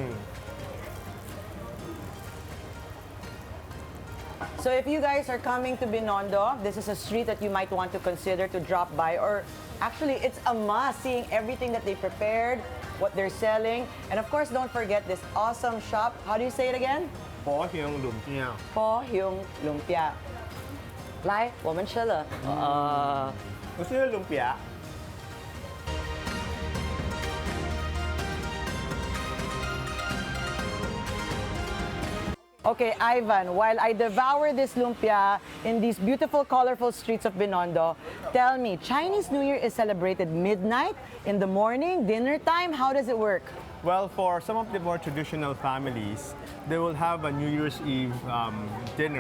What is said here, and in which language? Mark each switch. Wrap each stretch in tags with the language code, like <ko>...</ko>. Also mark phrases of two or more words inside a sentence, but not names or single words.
<en>So if you guys are coming to Binondo, this is a street that you might want to consider to drop by, or actually it's a must seeing everything that they prepared, what they're selling, and of course don't forget this awesome shop. How do you say it again? Po Hyung Lumpia. Po Hyung Lumpia.</en> <zh>来，我们吃了。</zh> <tl>Gusto niyo lumpia?</tl> <en>Okay, Ivan, while I devour this lumpia in these beautiful, colorful streets of Binondo, tell me, Chinese New Year is celebrated midnight, in the morning, dinner time? How does it work? Well, for some of the more traditional families, they will have a New Year's Eve dinner.</en>